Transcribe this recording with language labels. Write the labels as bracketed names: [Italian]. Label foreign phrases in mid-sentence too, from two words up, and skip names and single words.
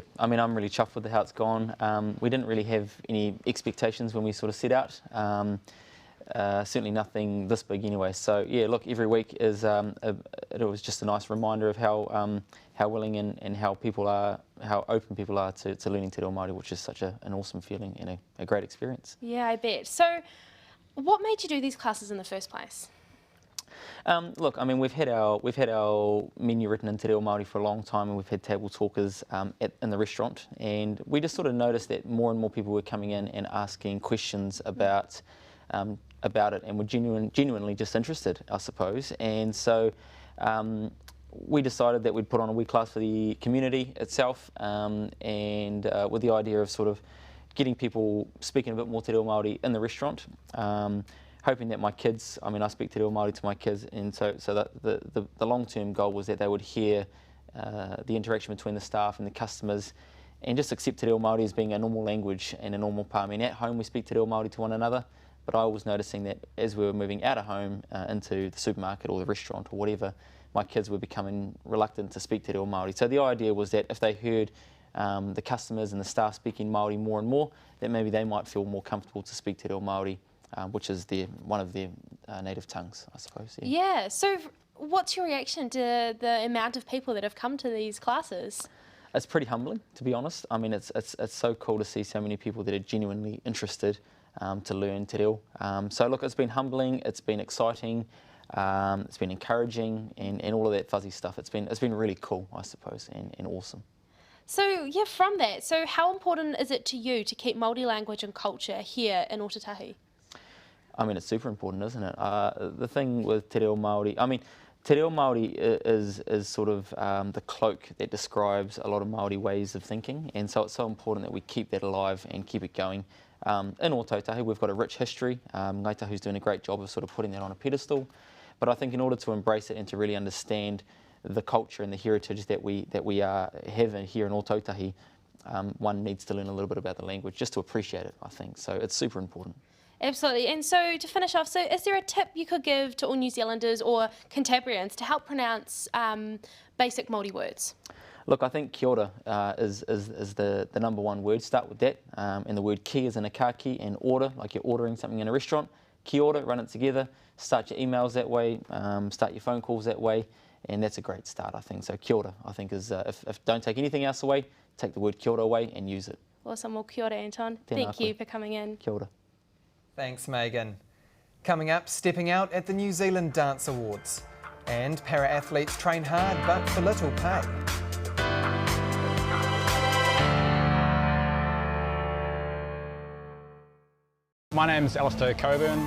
[English] I mean, I'm really chuffed with how it's gone. We didn't really have any expectations when we sort of set out. Certainly nothing this big anyway. So yeah, look, every week is it was just a nice reminder of how willing and how open people are to learning [Māori] te reo Māori, [English] which is such an awesome feeling and a great experience. Yeah, I bet. So, what made you do these classes in the first place? Look, I mean, we've had our menu written in [Māori] te reo Māori [English] for a long time, and we've had table talkers in the restaurant, and we just sort of noticed that more and more people were coming in and asking questions about it, and were genuinely just interested, I suppose. And so we decided that we'd put on a wee class for the community itself, and with the idea of sort of getting people speaking a bit more [Māori] te reo Māori [English] in the restaurant, hoping that my kids, I mean, I speak [Māori] te reo Māori [English] to my kids, and so that the long-term goal was that they would hear the interaction between the staff and the customers, and just accept [Māori] te reo Māori [English] as being a normal language and a normal part. I mean, at home we speak [Māori] te reo Māori [English] to one another, but I was noticing that as we were moving out of home into the supermarket or the restaurant or whatever, my kids were becoming reluctant to speak [Māori] te reo Māori. [English] So the idea was that if they heard the customers and the staff speaking Māori more and more, that maybe they might feel more comfortable to speak [Māori] te reo Māori, [English] which is one of their native tongues, I suppose. Yeah, so what's your reaction to the amount of people that have come to these classes? It's pretty humbling, to be honest. I mean, it's so cool to see so many people that are genuinely interested to learn [Māori] te reo. [English] So look, it's been humbling, it's been exciting, it's been encouraging, and all of that fuzzy stuff. It's been really cool, I suppose, and awesome. So yeah, from that, so how important is it to you to keep Māori language and culture here in Otatahi? I mean, it's super important, isn't it? The thing with [Māori] te reo Māori, [English] I mean, [Māori] te reo Māori [English] is sort of the cloak that describes a lot of Māori ways of thinking, and so it's so important that we keep that alive and keep it going. In Otatahi, we've got a rich history. Ngāi Tahu's doing a great job of sort of putting that on a pedestal, but I think in order to embrace it and to really understand the culture and the heritage that we have here in Otatahi, one needs to learn a little bit about the language just to appreciate it, I think. So it's super important. Absolutely. And so to finish off, so is there a tip you could give to all New Zealanders or Cantabrians to help pronounce basic Māori words? Look, I think [Māori] kia ora [English] is the number one word. Start with that. And the word ki is in a ka ki, and order, like you're ordering something in a restaurant. [Māori] Kia ora, [English] run it together. Start your emails that way. Start your phone calls that way. And that's a great start, I think. So [Māori] kia ora, [English] I think, is if don't take anything else away, take the word [Māori] kia ora [English] away and use it. Awesome. Well, [Māori] kia ora, [English] Anton. Thank you for coming in. [Māori] Kia ora. [English] Thanks, Megan. Coming up, stepping out at the New Zealand Dance Awards. And para-athletes train hard but for little pay. My name's Alistair Coburn.